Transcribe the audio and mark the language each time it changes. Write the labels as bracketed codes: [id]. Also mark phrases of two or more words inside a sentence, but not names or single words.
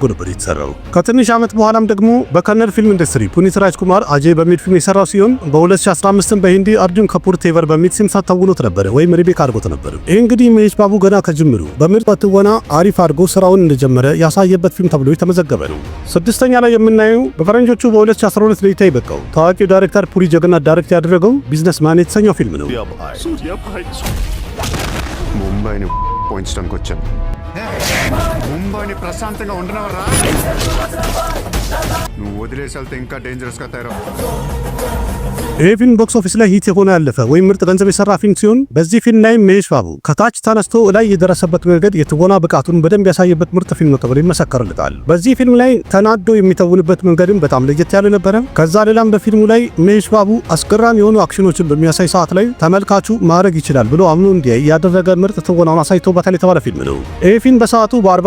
[am] ነበር የተሰራው። ከትንሽ ዓመት በኋላም ደግሞ በከነር ፊልም ኢንዱስትሪ ፑኒት ራጅኩማር አጄ በሚል ፊልም የሰራው ሲሆን በ2015 በሂንዲ አርጁን ካፑር ቴቨር በሚል ሲም ተውኖት ነበር ወይም ሪሜክ አድርጎት ነበር። ይህ እንግዲህ መሄሽ ባቡ ገና ከጅምሩ በምርጥ ትወና አሪፍ አድርጎ ስራውን እንደጀመረ ያሳየበት ፊልም ተብሎ የተመዘገበ ነው። ስድስተኛ ላይ የምናየው በፈረንጆቹ በ2012 ለእይታ የበቃው ታዋቂው ዳይሬክተር ፑሪ ጀገናት ዳይሬክት ያደረገው ቢዝነስማን የተሰኘው ፊልም ነው። [te] ముంబైని పోయించడానికి వచ్చాను. ముంబైని ప్రశాంతంగా ఉండనవరా? నువ్వు వదిలేసి వెళ్తే ఇంకా డేంజరస్గా తయారవు. [am] ይህ ፊልም [en] box office [am] ላይ ሂት የሆነ ያለፈ ወይም ምርጥ ገንዘብ የሰራ ፊልም ሲሆን በዚህ ፊልም ላይ መሄሽ ባቡ ከታች ተነስቶ ላይ የደረሰበት መንገድ የትወና ብቃቱን በደንብ ያሳየበት ምርጥ ፊልም ነው ተብሎ ይመሰከርለታል። በዚህ ፊልም ላይ ተናዶ የሚተውንበት መንገድም በጣም ለየት ያለ ነበረ። ከዛ ሌላም በፊልሙ ላይ መሄሽ ባቡ አስገራሚ የሆኑ አክሽኖችን በሚያሳይ ሰዓት ላይ ተመልካቹ ማድረግ ይችላል ብሎ አምኖ እንዲያይ ያደረገ ምርጥ ትወናውን አሳይቶበታል የተባለ ፊልም ነው። ይህ ፊልም በሰዓቱ በ40